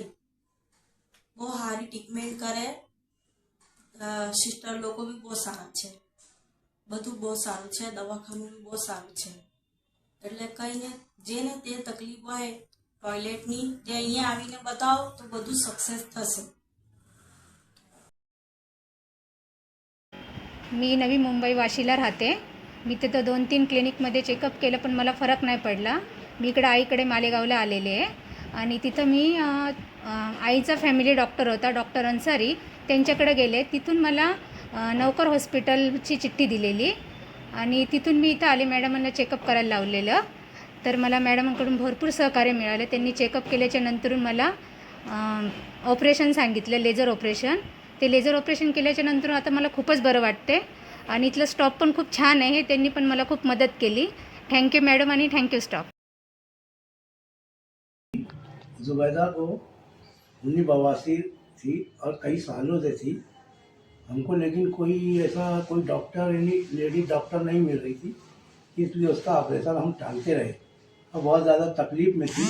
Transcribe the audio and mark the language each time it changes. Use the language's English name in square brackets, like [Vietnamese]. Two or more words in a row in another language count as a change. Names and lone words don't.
[Gujarati] બહુ સારી ટ્રીટમેન્ટ કરે, સિસ્ટર લોકો બી બહુ સારા છે, બધું બહુ સારું છે, દવાખાનું બી બહુ સારું છે. એટલે કહીને જેને તે તકલીફ હોય ટોયલેટની, તે અહીંયા આવીને બતાવો તો બધું સક્સેસ થશે. [Marathi] मी नवी मुंबई वाशीला राहते. मी तिथं 2-3 क्लिनिकमध्ये चेकअप केलं पण मला फरक नाही पडला. मी इकडे आईकडे मालेगावला आलेले आहे आणि तिथं मी आईचा [English] family doctor [Marathi] होता डॉक्टर अन्सारी, त्यांच्याकडे गेले. तिथून मला नवकर हॉस्पिटलची चिठ्ठी दिलेली आणि तिथून मी इथं आले. मॅडमांना चेकअप करायला लावलेलं, तर मला मॅडमांकडून भरपूर सहकार्य मिळालं. त्यांनी चेकअप केल्याच्या नंतरून मला ऑपरेशन सांगितलं, [English] laser operation. [Marathi] ते [English] laser operation [Marathi] केल्याच्या नंतर आता मला खूपच बरं वाटते आणि इथलं स्टॉफ पण खूप छान आहे, त्यांनी पण मला खूप मदत केली. [English] thank you madam [Marathi] आणि [English] thank you staff. [Hindi] जुबैदा को उन्हीं बवासीर थी और कई सालों से थी हमको, लेकिन कोई ऐसा कोई डॉक्टर यानी [English] lady doctor [Hindi] नहीं मिल रही थी, इसलिए उसका ऑपरेशन हम टालते रहे और बहुत ज़्यादा तकलीफ़ में थी.